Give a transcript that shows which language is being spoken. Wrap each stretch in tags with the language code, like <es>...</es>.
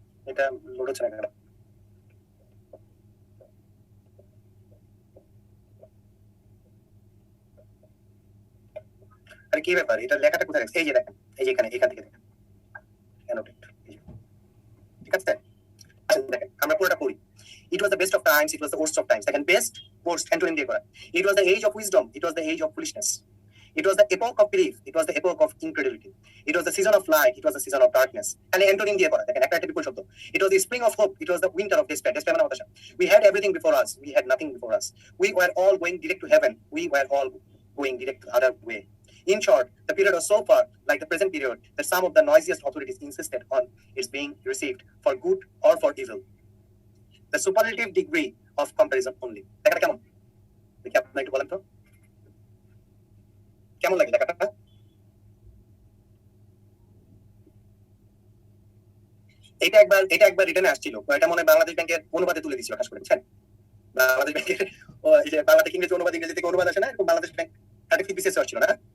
<bn>এটা লোড হচ্ছে না কেন? কি ব্যাপার, এটা লেখাটা কোথায় রাখছে? এই যে দেখেন, এই যে এখান থেকে দেখেন, annotate, ঠিক আছে? আচ্ছা দেখেন, আমরা পুরোটা পড়ি।</bn> <en>It was the best of times, it was the worst of times. Second best, worst,</en> <bn>antonym দিয়ে করা।</bn> <en>It was the age of wisdom, it was the age of foolishness. It was the epoch of belief, it was the epoch of incredulity. It was the season of light, it was the season of darkness.</en> <bn>And antonym দিয়ে করা, দেখেন একটা বিপরীত শব্দ।</bn> <en>It was the spring of hope, it was the winter of despair.</en> <bn>Despair মানে হতাশা।</bn> <en>We had everything before us, we had nothing before us. We were all going direct to heaven, we were all going direct the other way. In short, the period was so far like the present period that some of the noisiest authorities insisted on its being received for good or for evil. The superlative degree of comparison only.</en> <bn>লেখাটা কেমন? দেখি আপনি একটু বলেন তো, কেমন লাগে লেখাটা? এটা একবার রিটার্নে আসছিল, এটা মনে হয় বাংলাদেশ ব্যাংকের অনুবাদে তুলে দিছিল খাস করে, বুঝছেন? বাংলাদেশ ব্যাংকের এই যে বাংলা থেকে ইংরেজি অনুবাদ, ইংরেজি থেকে অনুবাদ আসে না, এরকম বাংলাদেশ ব্যাংক একটা বিসিএস আসছিল না?</bn>